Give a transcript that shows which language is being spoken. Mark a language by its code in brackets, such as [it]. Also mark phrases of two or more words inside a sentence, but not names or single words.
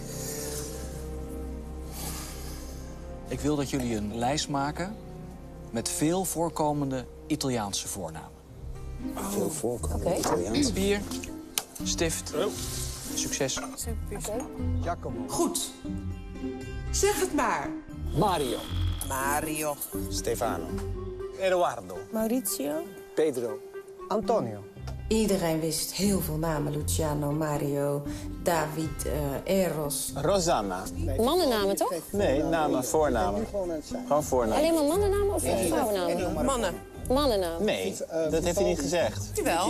[nl] Ik wil dat jullie een lijst maken met veel voorkomende Italiaanse voornamen. Veel voorkomende Italiaanse. Papier, stift, succes. Giacomo. Goed. Zeg het maar. Mario. Stefano. Eduardo. Maurizio. Pedro. Antonio. Iedereen wist heel veel namen. Luciano, Mario, David, Eros. Rosanna. Mannennamen, toch? Nee, namen, voornamen. Gewoon voornamen. Alleen maar mannennamen of vrouwennamen? Mannen. Mannennamen. Nee, dat heeft hij niet gezegd. Jawel.